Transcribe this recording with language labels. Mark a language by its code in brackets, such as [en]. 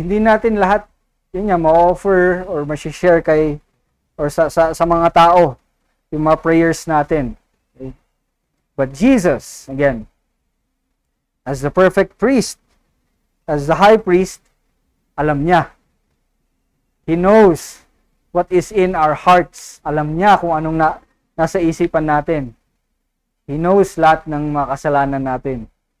[tl] Hindi natin lahat, yun nga, ma-offer or ma-share kay, or sa mga tao, yung mga prayers natin. [en] Okay? But Jesus, again, as the perfect priest, as the high priest, [tl] alam niya. [en] He knows what is in our hearts. [tl] Alam niya kung anong nasa isipan natin. [en] He knows [tl] lahat ng mga kasalanan natin.